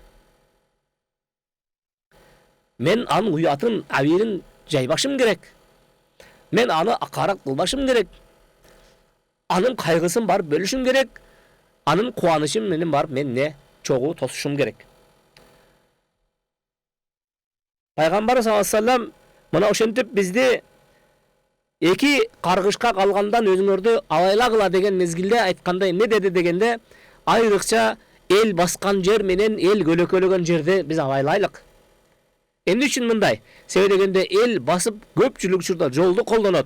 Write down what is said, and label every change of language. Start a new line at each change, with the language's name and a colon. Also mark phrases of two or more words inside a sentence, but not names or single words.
Kyrgyz: Мен анын уятын, абийирин жайбашым керек. Мен аны акарак кылбашым керек. Анын кайгысын барып бөлүшүм керек. Анын кубанычын менен барып мен не чогуу тосушум керек. Пайгамбар
Arabic: صلى الله عليه وسلم
Kyrgyz: мына ошентип бизди эки каргышка калгандан өзүңөрдү абайлагыла деген мезгилде айтканда эмне деди дегенде, айрыкча эл баскан жер менен эл көлөкөлөгөн жерде биз абайлайлык. Эмне үчүн мындай? Себеби дегенде эл басып көпчүлүк учурда жолду колдонот.